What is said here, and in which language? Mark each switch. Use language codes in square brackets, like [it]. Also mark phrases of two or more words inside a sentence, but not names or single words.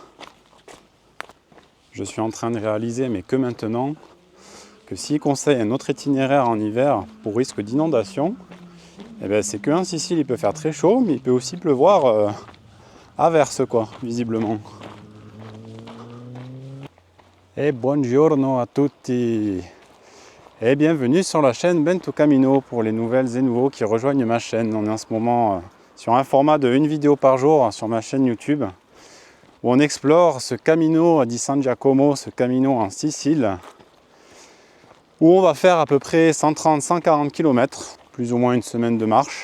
[fr] Je suis en train de réaliser, mais que maintenant, que s'il conseille un autre itinéraire en hiver pour risque d'inondation, c'est qu'en Sicile il peut faire très chaud, mais il peut aussi pleuvoir à verse, quoi, visiblement. [it] Et buongiorno a tutti. [fr] Et bienvenue sur la chaîne Bento Camino pour les nouvelles et nouveaux qui rejoignent ma chaîne. On est en ce moment sur un format de 1 vidéo par jour sur ma chaîne YouTube où on explore ce Camino di San Giacomo, ce Camino en Sicile, où on va faire à peu près 130-140 km, plus ou moins une semaine de marche.